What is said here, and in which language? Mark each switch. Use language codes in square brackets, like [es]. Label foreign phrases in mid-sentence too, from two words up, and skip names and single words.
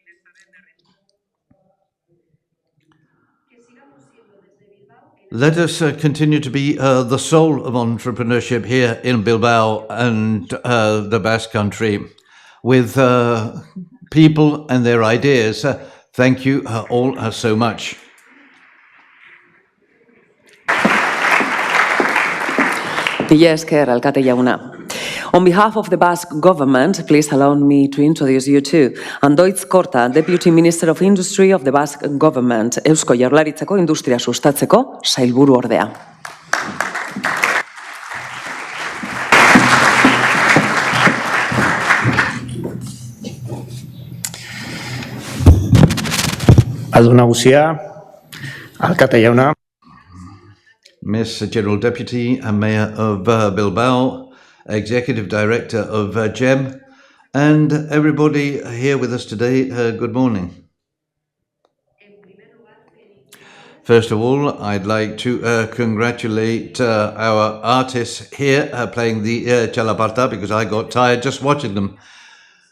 [en] Let us continue to be the soul of entrepreneurship here in Bilbao and the Basque Country, with people and their ideas. Thank you all so much. [eu] Alkate jauna. [en] On behalf of the Basque government, please allow me to introduce you to Andoitz Korta, Deputy Minister of Industry of the Basque government, [eu] Eusko Jaurlaritzako industria sustatzeko sailburu ordea. Aldu nagusia, alkate jauna. [en] Miss General Deputy and Mayor of Bilbao, Executive Director of GEM, and everybody here with us today, good morning. First of all, I'd like to congratulate our artists here playing the Chalaparta, because I got tired just watching them.